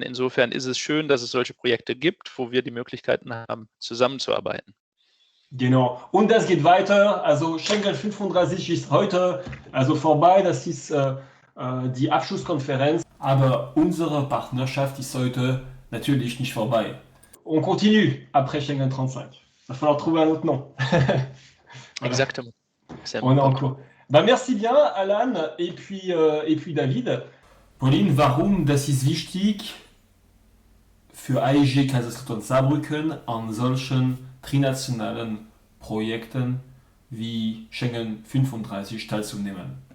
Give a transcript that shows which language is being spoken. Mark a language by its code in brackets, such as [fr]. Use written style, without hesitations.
[de] Insofern ist es schön, dass es solche Projekte gibt, wo wir die Möglichkeiten haben, zusammenzuarbeiten. Genau. Und das geht weiter. Also Schengen 35 ist heute vorbei. Das ist die Abschlusskonferenz. Aber unsere Partnerschaft ist heute natürlich nicht vorbei. [fr] On continue après Schengen 35. Il va falloir trouver un autre nom. Exactement. On est en cours. Merci bien, Alan, et puis David. [de] Pauline, warum das ist wichtig für AEG Kaiserslautern-Saarbrücken an solchen trinationalen Projekten wie Schengen 35 teilzunehmen?